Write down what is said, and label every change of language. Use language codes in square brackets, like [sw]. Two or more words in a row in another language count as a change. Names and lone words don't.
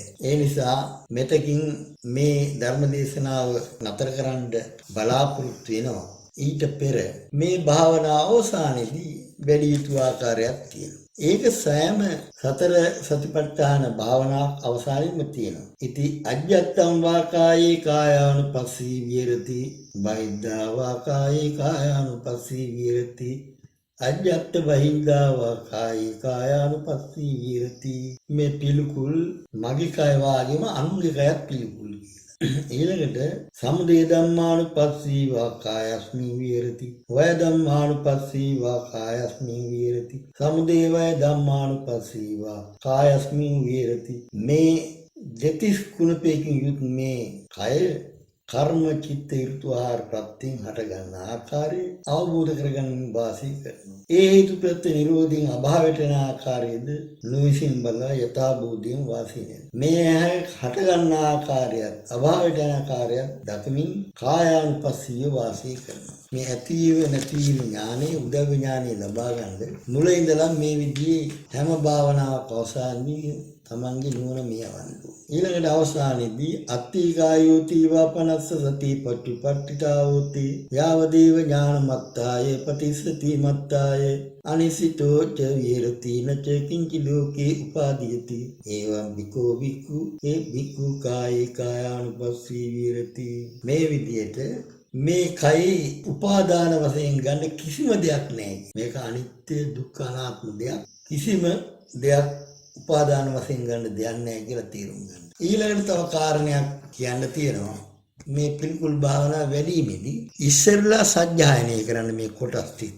[si] ඒ නිසා මෙතකින් මේ ධර්ම දේශනාව නතර කරන්න බලාපොරොත්තු වෙනවා. ඊට පෙර මේ භාවනා අවසානයේදී වැඩි යුතු ආකාරයක් තියෙනවා. ඒක සෑම සතර සතිපට්ඨාන භාවනා අවසානයේම තියෙනවා. [pi] ඉති අජ්ජත්තම් වාකායේ කායානුපස්සී විහෙරති බයිද්ධා වාකායේ කායානුපස්සී විහෙරති අජ්ජත් බහින්දාවා කායි කායානුපස්සී විහෙරති. [si] මේ පිළිකුල් මගේ කය වාගේම අනුන්ගේ කයත් පිළිකුල්. [pi] ඊළඟට සමුදය ධම්මානුපස්සීවා කායස්මින් විහෙරති. වය ධම්මානුපස්සීවා කායස්මින් විහෙරති. සමුදය වය ධම්මානුපස්සීවා කායස්මින් විහෙරති. [si] මේ දෙතිස් කුණපයකින් යුත් මේ කය කර්ම චිත්ත ඍතු ආහාර ප්‍රත්‍යයෙන් හට ගන්න ආකාරය අවබෝධ කරගන්න වාසී කරනවා. ඒ හේතු ප්‍රත්‍ය නිරෝධයෙන් අභාවයට යන ආකාරයේද නොවිසින් බලලා යථාභූතයෙන් වාසී වෙනවා. මේ හට ගන්න ආකාරයත් අභාවයට යන ආකාරයත් දකමින් කායානුපස්සීව වාසී කරනවා. මේ ඇතිව නැතිව ඥානෙ උදව් ඥානෙ ලබා ගන්න මුල ඉඳලා මේ විදිහේ හැම භාවනාවක් අවසානයේ තමන්ගේ නුවණ මියවන්න. [pi] ඊළඟට අවසානයේදී අත්තිකායෝති වාපනස්ස සති පටිපට්ඨිතාවෝති යාවදේව ඥානමත්තාය පටිසති මත්තාය අනිසිතෝ ච විහෙරති නච කිංචි ලෝකේ උපාදීයති ඒවං විකෝ විකු ඒ විකු කායේ කායානුපස්සී විහෙරති. [si] මේ විදිහට මේ කයි උපාදාන වශයෙන් ගන්න කිසිම දෙයක් නැහැ. මේක අනිත්‍ය දුක්ඛ අනාත්ම දෙයක්. කිසිම දෙයක් උපාදාන වශයෙන් ගන්න දෙයක් නැහැ කියලා තේරුම් ගන්න. ඊළඟට තව කාරණයක් කියන්න තියෙනවා. මේ පිළිකුල් භාවනා වැඩිමේදී ඉස්සෙල්ලා සත්‍යයනය කරන්න මේ කොටස් ටික.